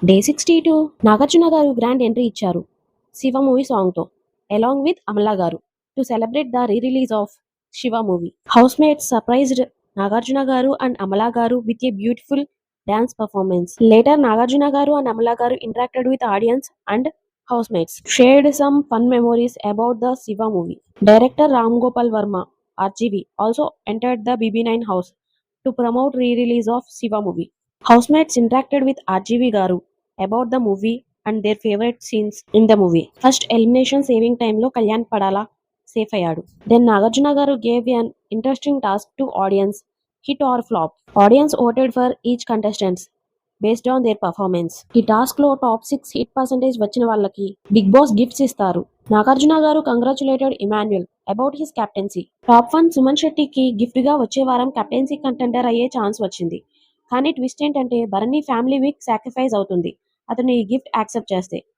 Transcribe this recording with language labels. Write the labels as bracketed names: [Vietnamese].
[English] Day 62 Nagarjuna garu grand entry ఇచ్చారు Shiva movie సాంగ్తో along with Amala garu to celebrate the re-release of Shiva movie. Housemates surprised Nagarjuna garu and Amala garu with a beautiful dance performance. Later, Nagarjuna garu and Amala garu interacted with audience and housemates, shared some fun memories about the Shiva movie. Director Ram Gopal Verma, RGV, also entered the BB9 house to promote re-release of Shiva movie. Housemates interacted with RGV garu about the movie and their favorite scenes in the movie. First elimination saving time lo Kalyan Padala safe [Telugu] అయ్యాడు. [English] Then Nagarjuna garu gave an interesting task to audience, hit or flop. Audience voted for each contestants based on their performance. [Telugu] ఈ task లో top 6 hit percentage వచ్చిన వాళ్ళకి big boss gifts ఇస్తారు. [English] Nagarjuna garu congratulated Emmanuel about his captaincy. [Telugu] Top 1 Suman శెట్టికి gift గా వచ్చే వారం captaincy contender అయ్యే ఛాన్స్ వచ్చింది. కానీ ట్విస్ట్ ఏంటంటే భరణి ఫ్యామిలీ వీక్ సాక్రిఫైస్ అవుతుంది అతను ఈ గిఫ్ట్ యాక్సెప్ట్ చేస్తే.